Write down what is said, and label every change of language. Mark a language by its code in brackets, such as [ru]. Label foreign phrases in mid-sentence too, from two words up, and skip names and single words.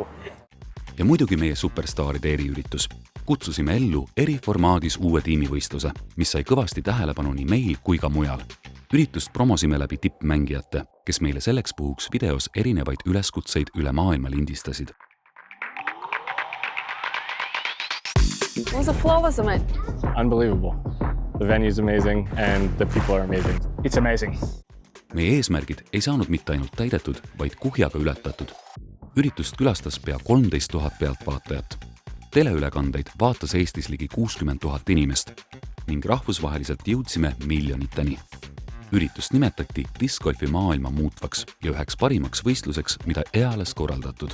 [et] Ja muidugi meie superstaaride eriüritus. Kutsusime ellu eriformaadis uue tiimivõistluse, mis sai kõvasti tähelepanu nii meil kui ka mujal. Üritust promosime läbi tippmängijate, kes meile selleks puhuks videos erinevaid üleskutseid üle maailma lindistasid. [en] What was the flow was it? Unbelievable. The venue is amazing and the people are amazing. It's amazing. [et] Meie eesmärgid ei saanud mitte ainult täidetud, vaid kuhjaga ületatud. Üritust külastas pea 13 000 pealtvaatajat. Teleülekandeid vaatas Eestis ligi 60 000 inimest ning rahvusvaheliselt jõudsime miljoniteni. Üritust nimetati discgolfi maailma muutvaks ja üheks parimaks võistluseks, mida eales korraldatud.